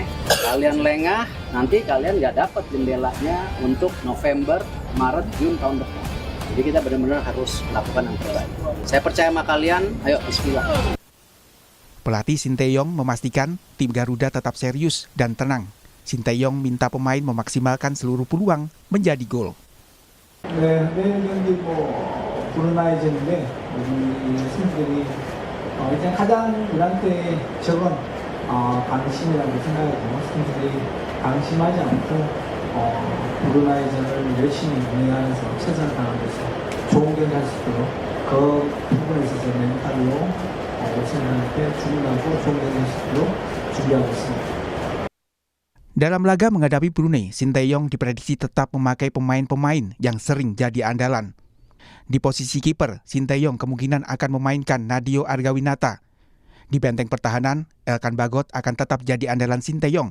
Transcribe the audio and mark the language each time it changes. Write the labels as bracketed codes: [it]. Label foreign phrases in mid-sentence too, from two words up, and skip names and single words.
[id] Kalian lengah, nanti kalian nggak dapat jendelanya untuk November, Maret, Juni tahun depan. Jadi kita benar-benar harus melakukan yang terbaik. Saya percaya sama kalian, ayo bismillah. Pelatih Sinteyong memastikan tim Garuda tetap serius dan tenang. Sinteyong minta pemain memaksimalkan seluruh peluang menjadi gol. [ko] 내일 경기 브루나이전인데 우리 선수들이 일단 가장 우리한테 적은 방심이라고 생각하고 선수들이 방심하지 않고 브루나이전을 열심히 운영하면서 최선을 다하면서 좋은 경기 할 수 있도록 그 부분에 있어서 멘탈로 선수들한테 준비하고 좋은 경기 할 수 있도록 준비하고 있습니다. [id] Dalam laga menghadapi Brunei, Sinteyong diprediksi tetap memakai pemain-pemain yang sering jadi andalan. Di posisi kiper, Sinteyong kemungkinan akan memainkan Nadeo Argawinata. Di benteng pertahanan, Elkan Bagot akan tetap jadi andalan Sinteyong.